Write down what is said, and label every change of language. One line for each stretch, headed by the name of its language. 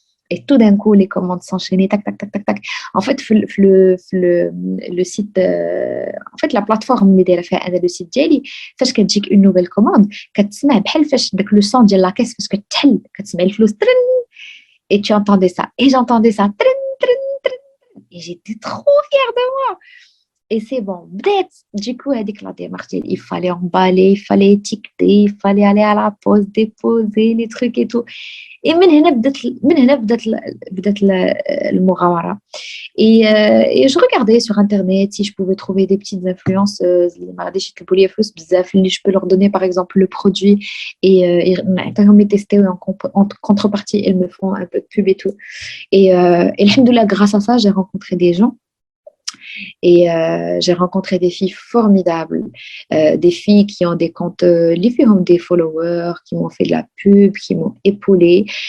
French: Et tout d'un coup, les commandes s'enchaînaient, tac, tac, tac, tac, tac. En fait, le site, en fait, la plateforme
Arabic: اللي دايره فيها انا
French: le site
Arabic: ديالي فاش كتجيك
French: une nouvelle commande
Arabic: كتسمع بحال فاش داك
French: le son
Arabic: ديال لا كاس فاش كتحل كتسمع الفلوس ترن
French: et tu entendais ça et j'entendais ça trin, trin, trin, et j'étais trop fière de moi. Et c'est bon, du coup, il fallait emballer, il fallait étiqueter, il fallait aller à la poste, déposer les trucs et tout. Et
Arabic: من هنا بدات المغامرة.
French: Et je regardais sur internet si je pouvais trouver des petites influenceuses
Arabic: اللي ما غاديش يطلبوا لي فلوس بزاف اللي
French: je peux leur donner par exemple le produit et
Arabic: نعطيهم
French: tester en contrepartie elles me font un peu de pub et tout. Et alhamdoulilah, grâce à ça j'ai rencontré des gens. Et j'ai rencontré des filles formidables, des filles qui ont des comptes, les filles ont des followers, qui m'ont fait de la pub, qui m'ont épaulée.